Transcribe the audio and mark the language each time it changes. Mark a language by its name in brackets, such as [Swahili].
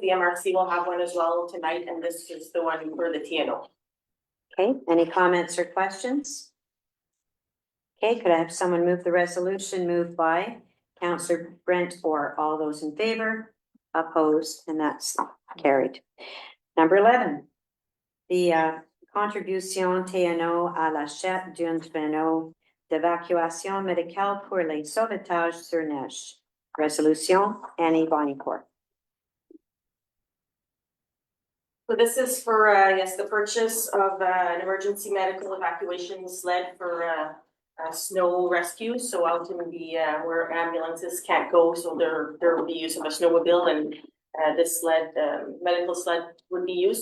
[English] The MRC will have one as well tonight, and this is the one for the TNO. Okay, any comments or questions? Okay, could I have someone move the resolution? Moved by Councillor Brent Orr. All those in favor, opposed, and that's carried. Number 11, the contribution [French] TNO à l'achat d'un traîneau d'évacuation médicale pour les sauvetages sur neige. [English] Resolution, Annie Biancourt. So this is for, yes, the purchase of an emergency medical evacuation sled for snow rescue. So out in the, where ambulances can't go, so there will be use of a snowmobile, and this sled, medical sled would be used.